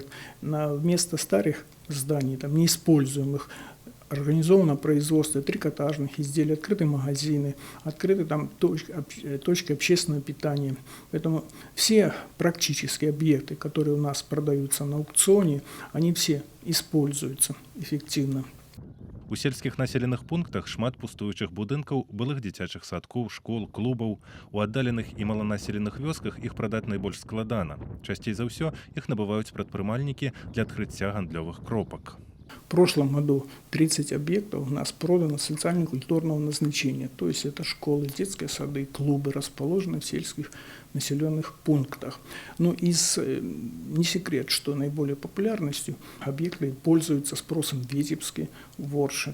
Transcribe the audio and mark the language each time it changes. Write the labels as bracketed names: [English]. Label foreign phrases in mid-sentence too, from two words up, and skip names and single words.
[Russian] Вместо старых зданий, неиспользуемых, организовано производство трикотажных изделий, открыты магазины, открыты точки общественного питания. Поэтому все практические объекты, которые у нас продаются на аукционе, они все используются эффективно. [Belarusian] У сельскіх населеных пунктах шмат пустуючых будынкаў, былых дзіцячых садкоў, школ, клубаў. У аддаленых і маланаселеных вёсках іх прадаць найбольш складана. Часцей за ўсё іх набываюць прадпрымальнікі для адкрыцця гандлёвых кропак. [Russian] В прошлом году 30 объектов у нас продано социально-культурного назначения, то есть это школы, детские сады, клубы, расположенные в сельских населенных пунктах. Но не секрет, что наиболее популярностью объекты пользуются спросом в Витебске, в Орше.